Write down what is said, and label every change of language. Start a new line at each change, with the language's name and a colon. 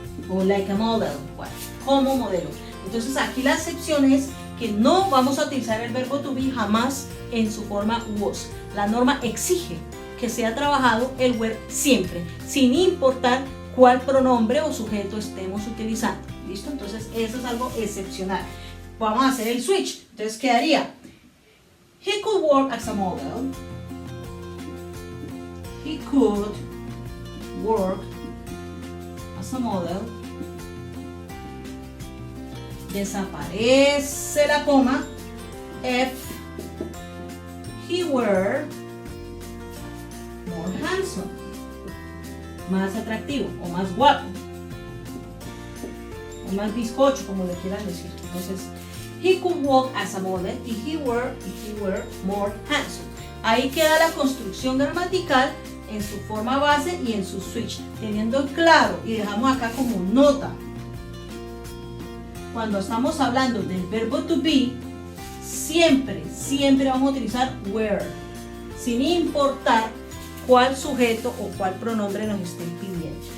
Spanish: O
English: like a model,
Spanish: bueno, como modelo. Entonces aquí la excepción es que no vamos a utilizar el verbo to be jamás en su forma was. La norma exige que sea trabajado el were siempre, sin importar cuál pronombre o sujeto estemos utilizando. ¿Listo? Entonces eso es algo excepcional. Vamos a hacer el switch. Entonces quedaría
English: he could work as a model. He could work as a model.
Spanish: Desaparece la coma.
English: If he were more handsome,
Spanish: más atractivo o más guapo. o más bizcocho, como le quieran decir.
English: Entonces, he could walk as a model if he were more handsome.
Spanish: Ahí queda la construcción gramatical en su forma base y en su switch, teniendo claro, y dejamos acá como nota, cuando estamos hablando del verbo to be, siempre vamos a utilizar were, sin importar cuál sujeto o cuál pronombre nos estén pidiendo.